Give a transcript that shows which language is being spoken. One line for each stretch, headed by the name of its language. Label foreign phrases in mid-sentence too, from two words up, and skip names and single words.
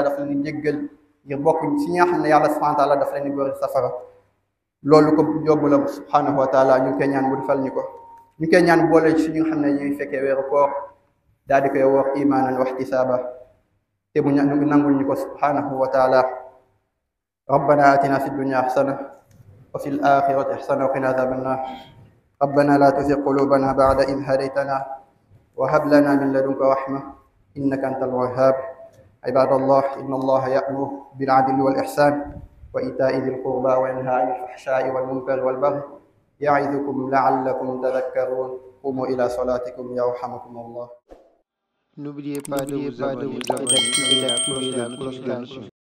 Wolof: dafa leen jéggal ngir bokk ci ñi nga xam ne yàlla
Arabic: سبحانه وتعالى
Wolof: dafa leen góori safara loolu ko yóbbu la
Arabic: سبحانه وتعالى
Wolof: ñu ngi koy ñaan mu defal ñu ko ñu ngi koy ñaan boole ci ñi nga xam ne ñuy fekkee weeru koor daal di koy woor
Arabic: إيمانا واحتسابا
Wolof: te mu nangul ñu ko
Arabic: سبحانه وتعالى ربنا آتنا في الدنيا حسنة وفي الآخرة حسنة وقنا عذاب النار ربنا لا تزغ قلوبنا بعد إذ هديتنا وهب لنا من لدنك رحمة إنك أنت الوهاب عباد الله إن الله يأمر بالعدل والإحسان وإيتاء ذي القربى وينهى عن الفحشاء والمنكر والبغي يعظكم لعلكم تذكرون قوموا إلى صلاتكم يرحمكم الله.
French: N'oubliez pas de vous abonner et d'activer la cloche de notification.